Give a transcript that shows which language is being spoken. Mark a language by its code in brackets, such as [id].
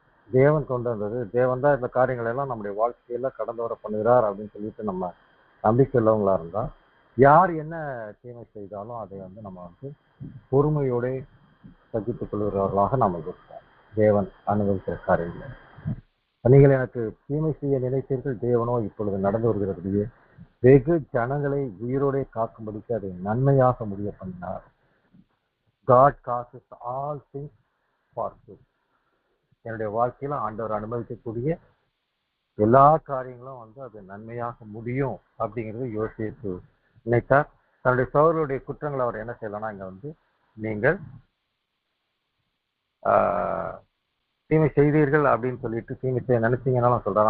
[ta] தேவன் கொண்டு வந்தது, தேவன் தான் இந்த காரியங்கள் எல்லாம் நம்முடைய வாழ்க்கையில கடந்து வர பண்ணுகிறார் அப்படின்னு சொல்லிட்டு நம்ம நம்பிக்கை உள்ளவங்களா இருந்தா யார் என்ன தீமை செய்தாலும் அதை நம்ம பொறுமையோட சகித்துக் கொள்கிறவர்களாக நம்ம இருக்கோம். தேவன் அனுபவிக்கிற காரியங்கள், நீங்கள் எனக்கு தீமை செய்ய நினைத்தீர்கள், தேவனோ இப்பொழுது நடந்து வருகிறபடியே வெகு ஜனங்களை உயிரோடே காக்கும்படிக்கு அதை நன்மையாக முடிய பண்ணினார். [en] God causes all things for good. [ta] என்னுடைய வாழ்க்கையில ஆண்டவர் அனுமதிக்கக்கூடிய எல்லா காரியங்களும் அது நன்மையாக முடியும் அப்படிங்கிறது யோசித்து நினைத்தார். தன்னுடைய சகோதரருடைய குற்றங்களை அவர் என்ன செய்யலாம்னா இங்க நீங்கள் தீமை செய்தீர்கள் அப்படின்னு சொல்லிட்டு தீமை செய்ய நினைச்சீங்கன்னாலும் சொல்றாரு.